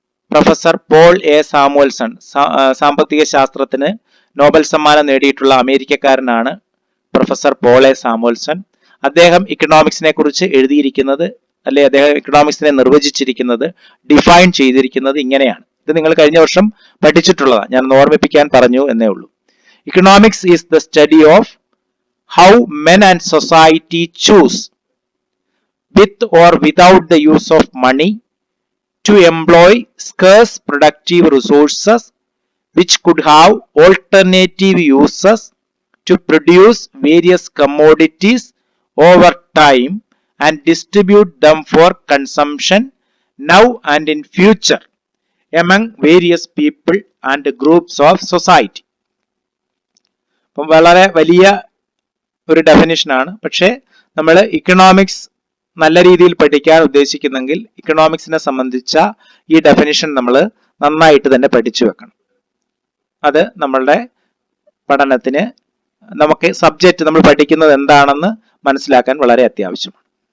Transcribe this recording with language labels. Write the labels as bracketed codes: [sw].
[ml] Professor Paul A Samuelson സാമ്പത്തിക ശാസ്ത്രത്തിന് Nobel സമ്മാനം നേടിയിട്ടുള്ള അമേരിക്കക്കാരനാണ് പ്രൊഫസർ പോൾ എ സാമുവൽസൺ. അദ്ദേഹം ഇക്കണോമിക്സിനെ കുറിച്ച് എഴുതിയിരിക്കുന്നത്, അല്ലെ അദ്ദേഹം ഇക്കണോമിക്സിനെ നിർവചിച്ചിരിക്കുന്നത്, ഡിഫൈൻ ചെയ്തിരിക്കുന്നത് ഇങ്ങനെയാണ്. ഇത് നിങ്ങൾ കഴിഞ്ഞ വർഷം പഠിച്ചിട്ടുള്ളതാണ്, ഞാൻ ഓർമ്മിപ്പിക്കാൻ പറഞ്ഞു എന്നേ ഉള്ളൂ. [en] Economics is the study of how men and society choose with or without the use of money to employ scarce productive resources which could have alternative uses to produce various commodities over time and distribute them for consumption now and in future among various people and groups of society. [ml] അപ്പം വളരെ വലിയ ഒരു ഡെഫിനിഷനാണ്. പക്ഷേ നമ്മൾ economics നല്ല രീതിയിൽ പഠിക്കാൻ ഉദ്ദേശിക്കുന്നെങ്കിൽ ഇക്കണോമിക്സിനെ സംബന്ധിച്ച ഈ ഡെഫിനിഷൻ നമ്മൾ നന്നായിട്ട് തന്നെ പഠിച്ചു വെക്കണം. അത് നമ്മളുടെ പഠനത്തിന് നമുക്ക് സബ്ജക്റ്റ് നമ്മൾ പഠിക്കുന്നത് എന്താണെന്ന് മനസ്സിലാക്കാൻ വളരെ അത്യാവശ്യമാണ്.